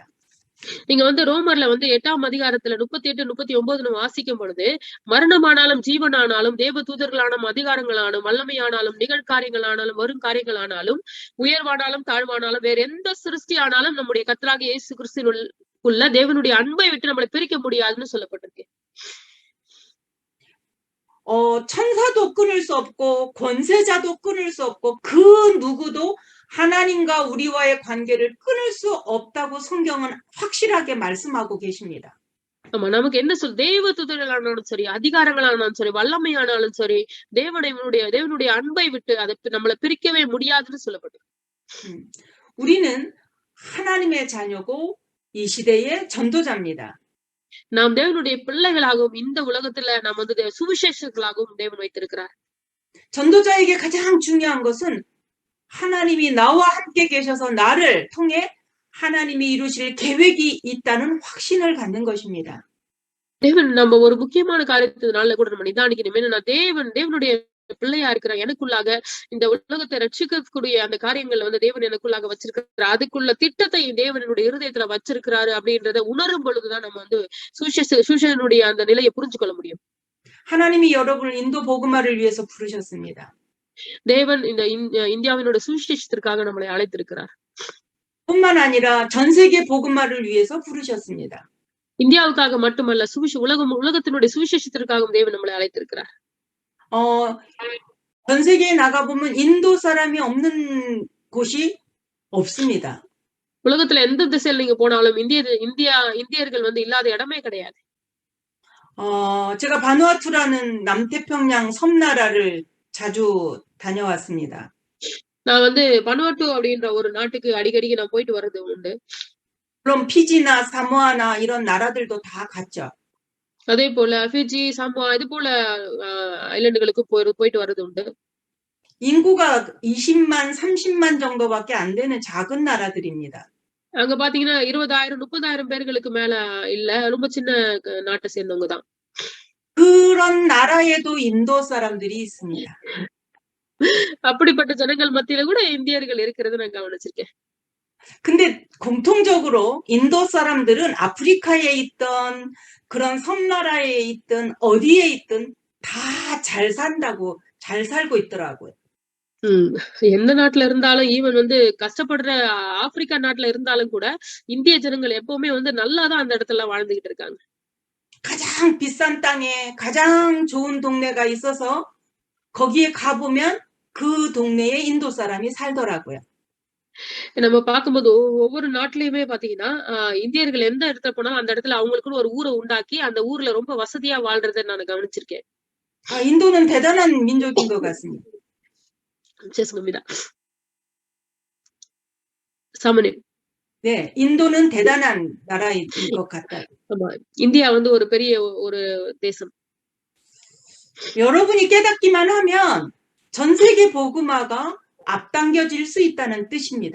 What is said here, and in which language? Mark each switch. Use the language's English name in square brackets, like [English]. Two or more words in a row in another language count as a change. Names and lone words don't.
[Tamil] நீங்க வந்து ரோமர்ல வந்து 8ஆம் அதிகாரத்துல 38, 39 நம்ம வாசிக்கும் பொழுது, மரணமானாலும், ஜீவனானாலும், தேவ தூதர்களானாலும், அதிகாரங்களானாலும், வல்லமையானாலும், நிகழ்காரியங்களானாலும், வரும் காரியங்களானாலும், உயர்வானாலும், தாழ்வானாலும், வேற எந்த சிருஷ்டியானாலும் நம்முடைய கர்த்தராகிய இயேசு கிறிஸ்துவினுள்ள தேவனுடைய அன்பை விட்டு நம்மளை பிரிக்க முடியாதுன்னு சொல்லப்பட்டிருக்கு. [Korean] 천사도 끊을 수 없고 권세자도 끊을 수 없고 그 누구도 하나님과 우리와의 관계를 끊을 수 없다고 성경은 확실하게 말씀하고 계십니다. [Tamil] ஆமா, நமக்கு என்ன தேவ தூதர்களானாலும் சரி, அதிகாரங்களானாலும் சரி, வல்லமையானாலும் சரி, தேவனுடைய அன்பை விட்டு அதை நம்மளை பிரிக்கவே முடியாதுன்னு சொல்லப்பட்டது. [Korean] 우리는 하나님의 자녀고 이 시대의 전도자입니다. [Tamil] நாம் தேவனுடைய பிள்ளைகளாகவும் இந்த உலகத்துல நாம் வந்து சுவிசேஷர்களாகவும் தேவன் வைத்திருக்கிறார். [Korean] 전도자에게 가장 중요한 것은 하나님이 나와 함께 계셔서 나를 통해 하나님이 이루실 계획이 있다는 확신을 갖는 것입니다. [Tamil] தேவன் நம்ம ஒரு முக்கியமான காரியத்தினால கூட நம்ம நிதானிக்கணும். ஏன்னா தேவனுடைய பிள்ளையா இருக்கிற எனக்குள்ளாக இந்த உலகத்தை ரட்சிக்கக்கூடிய அந்த காரியங்களை வந்து தேவன் எனக்குள்ளாக வச்சிருக்கிறார். அதுக்குள்ள திட்டத்தை தேவனுடைய இருதயத்துல வச்சிருக்கிறாரு அப்படின்றத உணரும் பொழுதுதான் நம்ம வந்து சுவிசேஷனுடைய அந்த நிலையை புரிஞ்சு கொள்ள முடியும். [Korean] 하나님이 여러분을 인도 복음화를 위해서 부르셨습니다. [Tamil] தேவன் இந்த இந்தியாவினுடைய சுவிசேஷத்திற்காக நம்மளை அழைத்திருக்கிறார். [Korean] 뿐만 아니라 전 세계 복음화를 위해서 부르셨습니다. [Tamil] இந்தியாவுக்காக மட்டுமல்ல, உலகத்தினுடைய சுவிசேஷத்திற்காகவும் தேவன் நம்மளை அழைத்திருக்கிறார். [Korean] 전 세계에 나가보면 인도 사람이 없는 곳이 없습니다. [Tamil] உலகத்துல எந்த திசையில் நீங்க போனாலும் இந்தியர்கள் வந்து இல்லாத இடமே கிடையாது. [Korean] 제가 바누아투라는 남태평양 섬나라를 자주 다녀왔습니다. [Tamil] நான் வந்து பனுவாட்டு அப்படின்ற ஒரு நாட்டுக்கு அடிக்கடி நான் போயிட்டு வர்றது உண்டு. [Korean] 물론 피지나 사모아나 이런 나라들도 다 갔죠. [Tamil] அதே போல ஃபிஜி, சாமோா இது போல ஐலண்டுகளுக்கு போயிட்டு வர்றது உண்டு. [Korean] 인구가 20만, 30만 정도밖에 안 되는 작은 나라들입니다. [Tamil] அங்க பாத்தீங்கன்னா 20,000, 30,000 பேர்களுக்கு மேல இல்ல, ரொம்ப சின்ன நாட்டை சேர்ந்தவங்க தான். [Korean] 그런 나라에도 인도 사람들이 있습니다. [Tamil] அப்படிப்பட்ட ஜனங்கள் மத்தியில கூட இந்தியர்கள் இருக்கிறது நான் கவனிச்சிருக்கேன். [Korean] 근데 공통적으로 인도 사람들은 아프리카에 있던 그런 섬나라에 있든 어디에 있든 다 잘 산다고 잘 살고 있더라고요. [Tamil] எந்த நாட்டுல இருந்தாலும் ஈவன் வந்து கஷ்டப்படுற ஆப்பிரிக்கா நாட்டுல இருந்தாலும் கூட இந்திய ஜனங்கள் எப்பவுமே வந்து நல்லாதான் அந்த இடத்துல வாழ்ந்துகிட்டு இருக்காங்க. [Korean] 가장 비싼 땅에 가장 좋은 동네가 있어서 거기에 가보면 그 동네에 인도 사람이 살더라고요. [Tamil] நம்ம பார்க்கும்போது ஒவ்வொரு நாட்டிலயுமே பாத்தீங்கன்னா இந்தியர்கள் எந்த இடத்துல போனாலும் அந்த இடத்துல அவங்களுக்குன்னு ஒரு ஊரை உண்டாக்கி அந்த ஊர்ல ரொம்ப வசதியா வாழ்றதை நான் கவனிச்சிருக்கேன். [Korean] 인도는 대단한 민족인 것 같습니다. 죄송합니다. 사모님. 네, 인도는 대단한 나라인 것 같다. [Tamil] ஆமா, இந்தியா வந்து ஒரு பெரிய ஒரு தேசம். [Korean] 여러분이 깨닫기만 하면 전 세계 복음화가 앞당겨질 수 있다는 뜻입니다.